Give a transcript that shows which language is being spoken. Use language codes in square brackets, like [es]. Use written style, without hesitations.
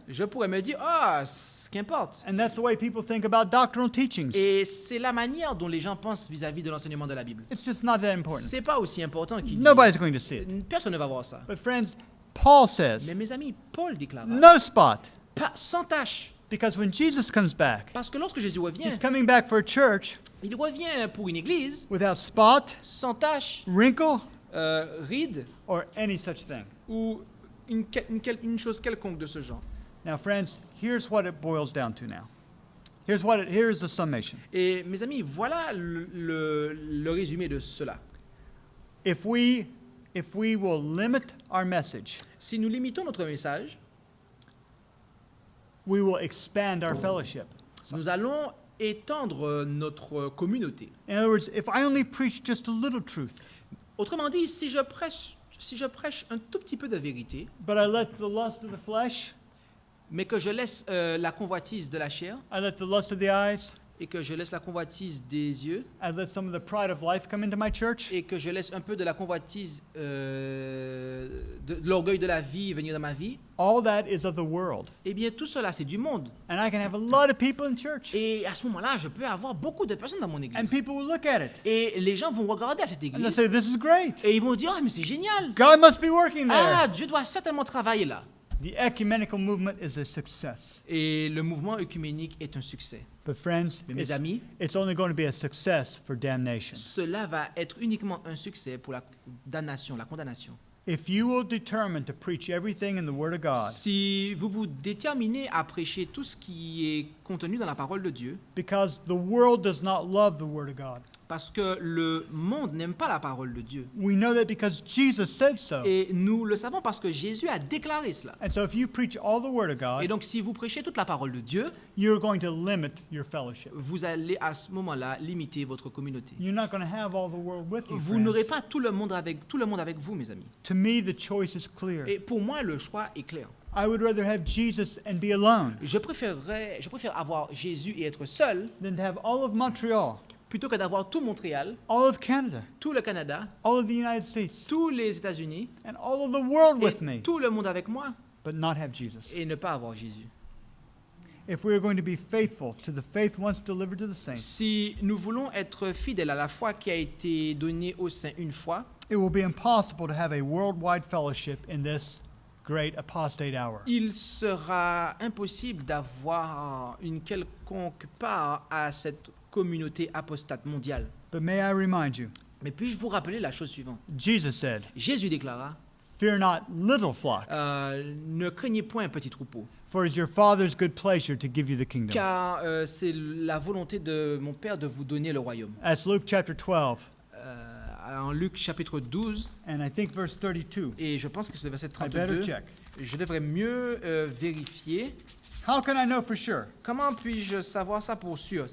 [fr] Je pourrais me dire, ah, ce qu'importe. [en] And that's the way people think about doctrinal teachings. [fr] Et c'est la manière dont les gens pensent vis-à-vis de l'enseignement de la Bible. [en] It's just not that important. [fr] C'est pas aussi important qu'il [en] Nobody's going to see it. [fr] Personne ne va voir ça. [en] But friends, Paul says, [fr] Mais mes amis, Paul déclara, [en] no spot. [fr] pas, sans tache. [en] Because when Jesus comes back, [fr] Parce que lorsque Jésus revient, [en] he's coming back for a church [fr] il revient pour une église [en] without spot, [fr] sans tache, [en] wrinkle, [fr] ride [en] or any such thing. [fr] ou une chose quelconque de ce genre. [en] Now, friends, here's what it boils down to now. Here's the summation. [fr] Et mes amis, voilà le résumé de cela. [en] If we will limit our message, [fr] Si nous limitons notre message, [en] we will expand our fellowship. [fr] nous allons étendre notre communauté. [en] In other words, if I only preach just a little truth, [fr] Autrement dit, si je prêche un tout petit peu de vérité, [en] but I let the lust of the flesh, [fr] mais que je laisse la convoitise de la chair [en] I let the lust of the eyes, [fr] et que je laisse la convoitise des yeux [en] I let some of the pride of life come into my church, [fr] et que je laisse un peu de la convoitise de l'orgueil de la vie venir dans ma vie, [en] all that is of the world. [fr] eh bien tout cela c'est du monde. [en] And I can have a lot of people in church. [fr] Et à ce moment-là, je peux avoir beaucoup de personnes dans mon [en] And [fr] église. [en] people will look at it. [fr] Et les gens vont regarder à cette [en] And they'll [fr] église [en] say, this is great. [fr] et ils vont dire, ah mais c'est génial. [en] God must be working Ah, there. [fr] Dieu doit certainement travailler là. [en] The ecumenical movement is a success. [fr] Et le mouvement œcuménique est un succès. [en] But friends, [fr] Mais mes amis, [en] it's only going to be a success for damnation. [fr] cela va être uniquement un succès pour la damnation, la condamnation. [en] If you will determine to preach everything in the Word of God, [fr] Si vous vous déterminez à prêcher tout ce qui est contenu dans la parole de Dieu, [en] because the world does not love the Word of God. [fr] parce que le monde n'aime pas la parole de Dieu. [en] We know that because Jesus said so. [fr] Et nous le savons parce que Jésus a déclaré cela. [en] And so if you preach all the Word of [fr] Et [en] God, [fr] donc si vous prêchez toute la parole de Dieu, [en] you're going to limit your fellowship. [fr] vous allez à ce moment-là limiter votre communauté. [en] You're not going to have all the world with you, [fr] Vous n'aurez [en] friends. [fr] pas tout le monde avec vous, mes amis. [en] To me, the choice is clear. [fr] Et pour moi, le choix est clair. [en] I would rather have Jesus and be alone [fr] Je préfère avoir Jésus et être seul [en] than to have all of Montreal, [fr] plutôt que d'avoir tout Montréal, [en] all of Canada, [fr] tout le Canada, [en] all of the United States, [fr] tous les États-Unis [en] and all of the world with [fr] et [en] me, [fr] tout le monde avec moi [en] but not have Jesus. [fr] et ne pas avoir Jésus. [en] If we are going to be faithful to the faith once delivered to the saints, [fr] Si nous voulons être fidèles à la foi qui a été donnée aux saints une fois, [en] it will be impossible to have a worldwide fellowship in this great apostate hour. [fr] il sera impossible d'avoir une quelconque part à cette communauté apostate mondiale. [en] But may I remind you, [fr] Mais puis-je vous rappeler la chose suivante? [en] Jesus said, [fr] Jésus déclara, [en] "Fear not, little flock, [fr] ne craignez point un petit troupeau, [en] for it is your Father's good pleasure to give you the kingdom." [fr] car c'est la volonté de mon Père de vous donner le royaume. [en] That's Luke chapter 12, [fr] En Luc chapitre 12, [en] and I think verse 32. [fr] et je pense que c'est le verset [en] I better [fr] 32, [en] check. [fr] je devrais mieux vérifier. [en] How can I know for sure? [fr] Comment puis-je savoir ça pour sûr?